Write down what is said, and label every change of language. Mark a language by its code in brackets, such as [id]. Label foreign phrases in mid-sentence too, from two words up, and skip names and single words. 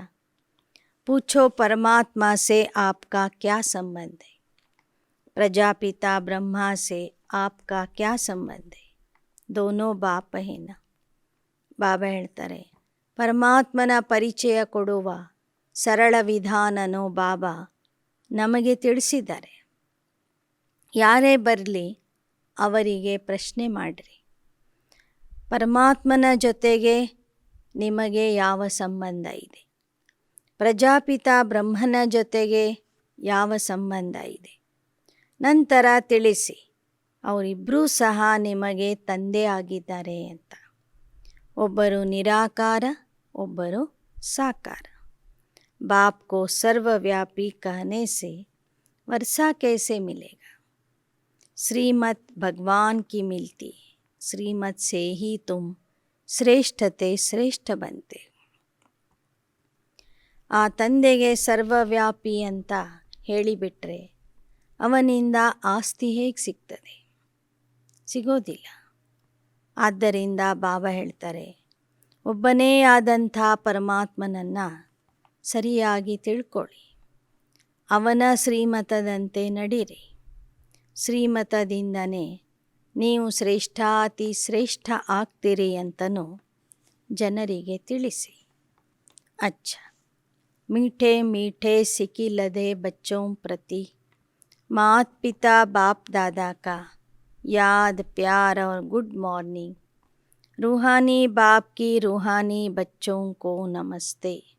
[hi] पूछो परमात्मा से आपका क्या संबंध है. प्रजापिता ब्रह्मा से आपका क्या संबंध है. दोनों बाप है ना. [kn] ಬಾಬಾ ಹೇಳ್ತಾರೆ, ಪರಮಾತ್ಮನ ಪರಿಚಯ ಕೊಡುವ ಸರಳ ವಿಧಾನನೋ ಬಾಬಾ ನಮಗೆ ತಿಳಿಸಿದ್ದಾರೆ. ಯಾರೇ ಬರಲಿ ಅವರಿಗೆ ಪ್ರಶ್ನೆ ಮಾಡಿರಿ, ಪರಮಾತ್ಮನ ಜೊತೆಗೆ ನಿಮಗೆ ಯಾವ ಸಂಬಂಧ ಇದೆ, ಪ್ರಜಾಪಿತ ಬ್ರಹ್ಮನ ಜೊತೆಗೆ ಯಾವ ಸಂಬಂಧ ಇದೆ, ನಂತರ ತಿಳಿಸಿ. ಅವರಿಬ್ಬರೂ ಸಹ ನಿಮಗೆ ತಂದೆ ಆಗಿದ್ದಾರೆ ಅಂತ. ಒಬ್ಬರು ನಿರಾಕಾರ, ಒಬ್ಬರು ಸಾಕಾರ. [hi] बाप को सर्वव्यापी कहने से वर्षा कैसे मिलेगा. श्रीमत भगवान की मिलती है. श्रीमत से ही तुम श्रेष्ठते श्रेष्ठ बंते. [kn] ಆ ತಂದೆಗೆ ಸರ್ವವ್ಯಾಪಿ ಅಂತ ಹೇಳಿಬಿಟ್ರೆ ಅವನಿಂದ ಆಸ್ತಿ ಹೇಗೆ ಸಿಗ್ತದೆ? ಸಿಗೋದಿಲ್ಲ. ಆದ್ದರಿಂದ ಬಾಬಾ ಹೇಳ್ತಾರೆ, ಒಬ್ಬನೇ ಆದಂಥ ಪರಮಾತ್ಮನನ್ನು ಸರಿಯಾಗಿ ತಿಳ್ಕೊಳ್ಳಿ, ಅವನ ಶ್ರೀಮತದಂತೆ ನಡೀರಿ. ಶ್ರೀಮತದಿಂದನೇ ನೀವು ಶ್ರೇಷ್ಠಾತಿ ಶ್ರೇಷ್ಠ ಆಗ್ತೀರಿ ಅಂತನೂ ಜನರಿಗೆ ತಿಳಿಸಿ. [hi] अच्छा मीठे मीठे सिकिलदे बच्चों प्रति माता पिता बाप दादा का याद प्यार और [en] good morning. [hi] रूहानी बाप की रूहानी बच्चों को नमस्ते।